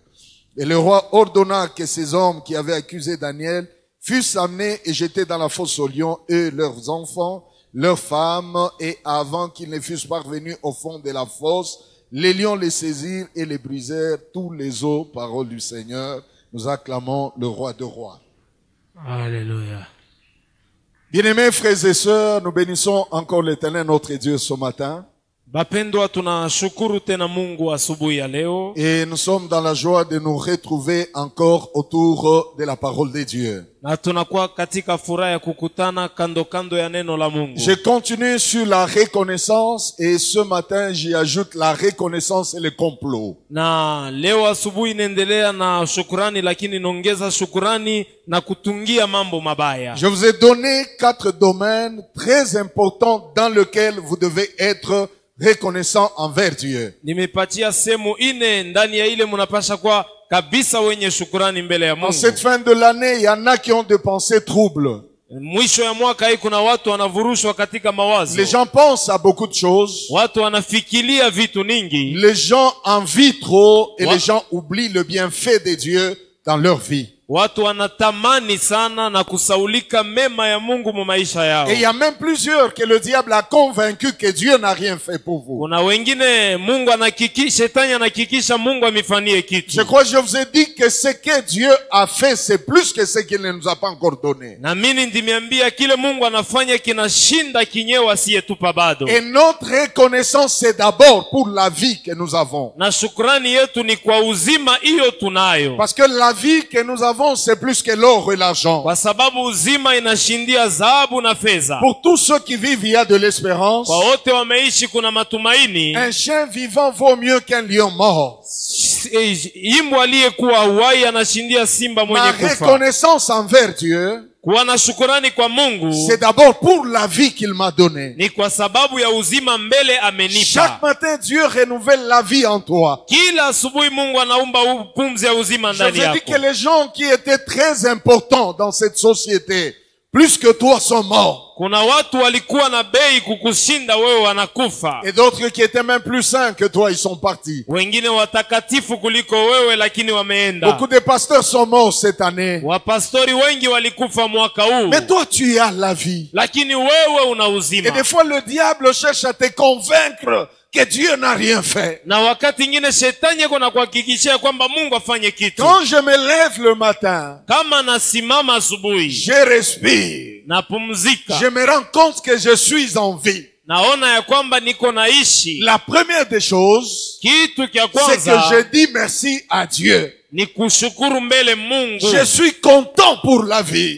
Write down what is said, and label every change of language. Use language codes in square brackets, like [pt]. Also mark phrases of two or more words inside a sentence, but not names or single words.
[fr] Et le roi ordonna que ces hommes qui avaient accusé Daniel fussent amenés et jetés dans la fosse aux lions, eux, leurs enfants, leurs femmes, et avant qu'ils ne fussent parvenus au fond de la fosse, les lions les saisirent et les brisèrent tous les os. Parole du Seigneur. Nous acclamons le roi de rois. Alléluia. Bien-aimés frères et sœurs, nous bénissons encore l'Éternel notre Dieu ce matin. [sw] Bapendwa, tunashukuru tena Mungu asubuhi ya leo. [fr] Et nous sommes dans la joie de nous retrouver encore autour de la parole de Dieu. [sw] Na tunakuwa katika furaha ya kukutana kando kando ya neno la Mungu. [fr] Je continue sur la reconnaissance et ce matin j'y ajoute la reconnaissance et le complot. [sw] Na leo asubuhi inaendelea na shukrani, lakini naongeza shukrani na kutungia mambo mabaya. [fr] Je vous ai donné 4 domaines très importants dans lesquels vous devez être reconnaissant envers Dieu. [sw] Nimepatia sehemu ine ndani ya ile mnapasha kwa kabisa wenye shukrani mbele ya Mungu. [fr] En cette fin de l'année, il y en a qui ont des pensées troubles. [sw] Mwisho ya mwaka hii kuna watu wanavurushwa katika mawazo. [fr] Les gens pensent à beaucoup de choses. [sw] Watu wanafikiria vitu ningi. [fr] Les gens envient trop et les gens oublient le bienfait de Dieu dans leur vie. [sw] Watu wanatamani sana na kusaulika mema ya Mungu mu maisha yao. [fr] Et il y a même plusieurs que le diable a convaincu que Dieu n'a rien fait pour vous. [sw] Kuna wengine Mungu shetani anahakikisha Mungu amifanyie kitu. [fr] Je crois que je vous ai dit que ce que Dieu a fait, c'est plus que ce qu'il ne nous a pas encore donné. [sw] Na mimi ndimiambia kile Mungu anafanya kinashinda kinyewe asiyetupa bado. [fr] Et notre reconnaissance, c'est d'abord pour la vie que nous avons. [sw] Na shukrani yetu ni kwa uzima hiyo tunayo. [fr] Parce que la vie que nous avons, c'est plus que l'or et l'argent. [sw] Kwa sababu uzima inashindia dhahabu na fedha. [fr] Pour tous ceux qui vivent, il y a de l'espérance. [sw] Kwa wote wameishi kuna matumaini. [fr] Un chien vivant vaut mieux qu'un lion mort. [sw] Imbwa aliyekuwa uhai anashindia simba mwenye [fr] Ma [sw] kufa. [fr] reconnaissance envers Dieu, [sw] Kuwa na shukrani kwa Mungu [fr] c'est d'abord pour la vie qu'il m'a donnée. [sw] ni kwa sababu ya uzima mbele amenipa. [fr] Chaque matin, Dieu renouvelle la vie en toi. [sw] Kila asubuhi Mungu anaumba pumzi ya uzima [fr] Je [sw] ndani [fr] vous ai dit [sw] yako. [fr] que les gens qui étaient très importants dans cette société, plus que toi, sont morts. [sw] Kuna watu walikuwa na bei kukushinda wewe wanakufa. [fr] Et d'autres qui étaient même plus saints que toi, ils sont partis. [sw] Wengine watakatifu kuliko wewe lakini wameenda. [fr] Beaucoup de pasteurs sont morts cette année. [sw] Wapastori wengi walikufa mwaka huu. [fr] Mais toi, tu as la vie. [sw] Lakini wewe una [fr] Et [sw] uzima. [fr] des fois, le diable cherche à te convaincre que Dieu n'a rien fait. [sw] na wakati ingine shetani yako na kuhakikishia kwamba Mungu afanye kitu. [fr] Quand je me lève le matin, [sw] Kama nasimama asubuhi, [fr] je respire. [sw] napumzika, [fr] Je me rends compte que je suis en vie. [sw] naona ya kwamba niko naishi. [fr] La première des choses, [sw] Kitu kia [fr] c'est que [sw] kwanza [fr] je dis merci à Dieu. [sw] ni kushukuru mbele Mungu. [fr] Je suis content pour la vie.